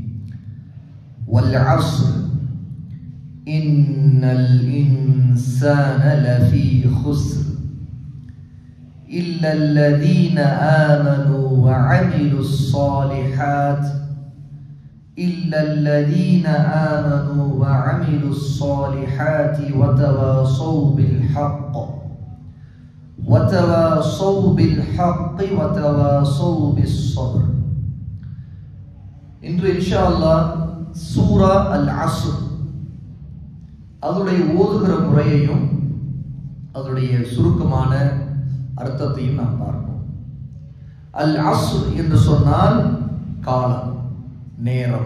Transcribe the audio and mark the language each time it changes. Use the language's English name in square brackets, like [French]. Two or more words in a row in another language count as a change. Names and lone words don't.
[Arabic] والعصر إن الإنسان لفي خسر إلا الذين آمنوا وعملوا الصالحات وتواصوا بالحق وتواصوا بالصبر. [Tamil] இன்று [Arabic] إن شاء الله [Tamil] சூரா அல் அஸ்ர் அதனுடைய ஓதுகிற முறையையும் அதனுடைய சுருக்கமான அர்த்தத்தையும் நாம் பார்ப்போம். அல் அஸ்ர் என்று சொன்னால் காலம், நேரம்.